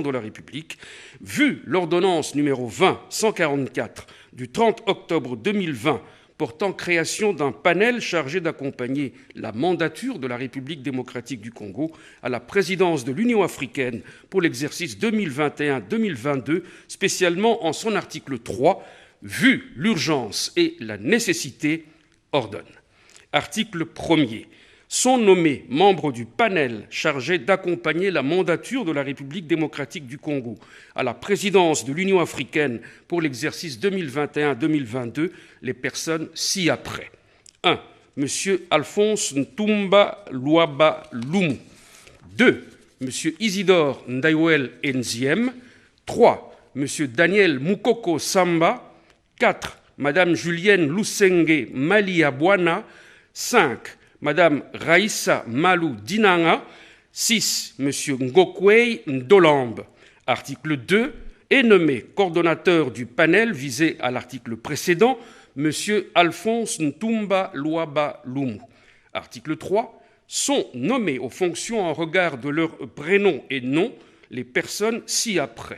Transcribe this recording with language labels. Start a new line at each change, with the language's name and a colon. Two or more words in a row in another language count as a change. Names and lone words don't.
French: de la République, vu l'ordonnance numéro 20-144 du 30 octobre 2020, portant création d'un panel chargé d'accompagner la mandature de la République démocratique du Congo à la présidence de l'Union africaine pour l'exercice 2021-2022, spécialement en son article 3, vu l'urgence et la nécessité, ordonne. Article 1er. Sont nommés membres du panel chargé d'accompagner la mandature de la République démocratique du Congo à la présidence de l'Union africaine pour l'exercice 2021-2022 les personnes ci-après. 1. M. Alphonse Ntumba Luaba Lumu. 2. M. Isidore Ndaiwel Nziem. 3. M. Daniel Mukoko Samba. 4. Mme Julienne Lusenge Maliabwana. 5. Madame Raïssa Malou Dinanga. 6. M. Ngokwei Ndolambe. Article 2. Est nommé coordonnateur du panel visé à l'article précédent, M. Alphonse Ntumba Luaba Lumu. Article 3. Sont nommés aux fonctions en regard de leur prénom et nom les personnes ci-après.